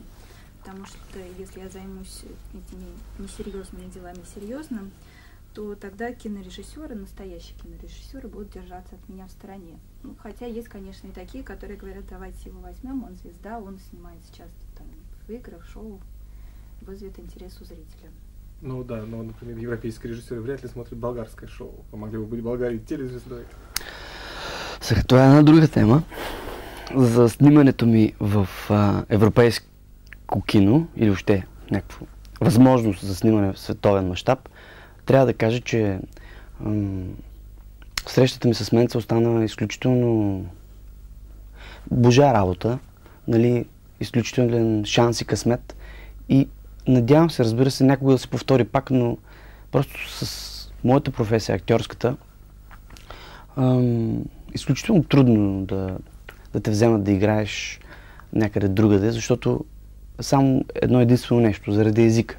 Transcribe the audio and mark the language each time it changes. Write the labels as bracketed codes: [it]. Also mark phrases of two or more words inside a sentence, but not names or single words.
[ru] Потому что если я займусь этими несерьезными делами серьезным, то тогда кинорежиссеры, настоящие кинорежиссеры, будут держаться от меня в стороне. Ну, хотя есть, конечно, и такие, которые говорят, давайте его возьмем, он звезда, он снимается часто там, в играх, шоу, вызовет интерес у зрителя. Ну да, но, например, европейские режиссеры вряд ли смотрят болгарское шоу. Помогли бы быть в Българии телезвездой. [bg] Сега, това е една друга тема. За снимането ми в европейско кино или въобще някаква възможност за снимане в световен мащаб, трябва да кажа, че срещата ми с Менцел стана изключително божа работа, нали, изключителен шанс и късмет и надявам се, разбира се, някога да се повтори пак, но просто с моята професия, актьорската, изключително трудно да те вземат да играеш някъде другаде, защото само едно единствено нещо, заради езика.